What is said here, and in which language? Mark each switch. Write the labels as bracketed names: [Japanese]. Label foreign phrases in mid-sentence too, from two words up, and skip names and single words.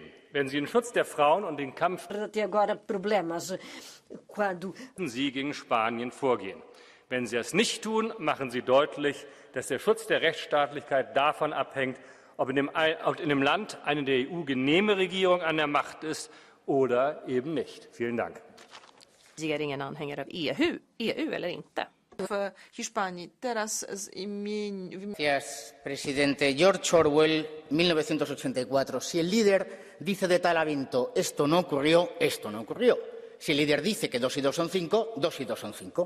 [German] Wenn sie den Schutz der Frauen und den Kampf sie gegen Spanien vorgehen. Wenn sie es nicht tun, machen sie deutlich, dass der Schutz der Rechtsstaatlichkeit davon abhängt, ob in dem Land eine der EU genehme Regierung an der Macht ist oder eben nicht. Vielen Dank. [Swedish] Anhänger av EU eller inte. [Spanish] Gracias, presidente. George Orwell, 1984. Si el líder dice de tal evento esto no ocurrió, esto no ocurrió. Si el líder dice que 2 y 2 son 5, 2 y 2 son 5.